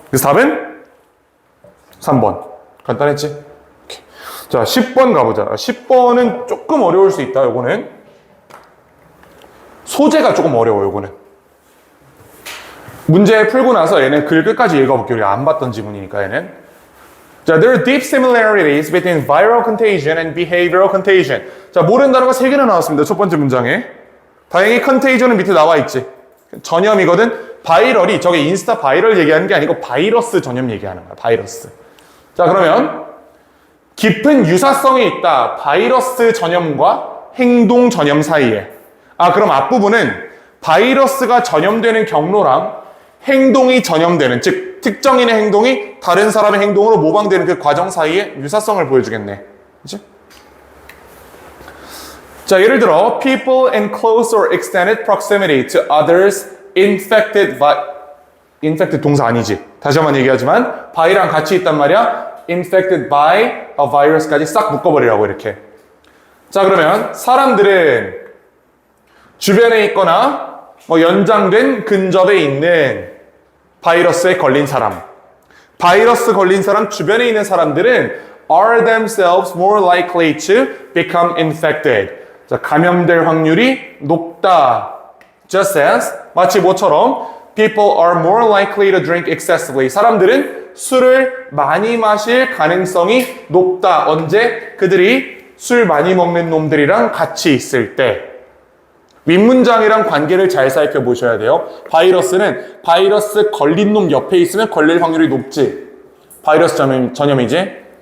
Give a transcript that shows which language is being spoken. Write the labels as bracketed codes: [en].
[ko] 그래서 답은 3번. 간단했지? 오케이. 자, 10번 가보자. 10번은 조금 어려울 수 있다, 요거는. 소재가 조금 어려워, 요거는. 문제 풀고 나서 얘는 글 끝까지 읽어볼게요. 우리가 안 봤던 지문이니까 얘는. [en] 자, there are deep similarities between viral contagion and behavioral contagion. [ko] 자, 모르는 단어가 3개나 나왔습니다. 첫 번째 문장에. 다행히 contagion은 밑에 나와 있지. 전염이거든. 바이럴이 저게 인스타 바이럴 얘기하는 게 아니고 바이러스 전염 얘기하는 거야. 바이러스. 자, 그러면 깊은 유사성이 있다. 바이러스 전염과 행동 전염 사이에. 아, 그럼 앞부분은 바이러스가 전염되는 경로랑 행동이 전염되는, 즉 특정인의 행동이 다른 사람의 행동으로 모방되는 그 과정 사이에 유사성을 보여주겠네. 그치? [en] 자, [ko] 예를 들어 [en] people in close or extended proximity to others infected by infected [ko] 동사 아니지. 다시 한번 얘기하지만 by랑 같이 있단 말이야. [en] infected by a virus [ko] 까지 싹 묶어버리라고 이렇게. 자, 그러면 사람들은 주변에 있거나 뭐 연장된 근접에 있는 바이러스에 걸린 사람, 바이러스 걸린 사람 주변에 있는 사람들은 [en] are themselves more likely to become infected. [ko] 자, 감염될 확률이 높다. [en] Just as [ko] 마치 뭐처럼 [en] people are more likely to drink excessively. [ko] 사람들은 술을 많이 마실 가능성이 높다. 언제? 그들이 술 많이 먹는 놈들이랑 같이 있을 때. 윗문장이랑 관계를 잘 살펴보셔야 돼요. 바이러스는 바이러스 걸린 놈 옆에 있으면 걸릴 확률이 높지. 바이러스 전염이지.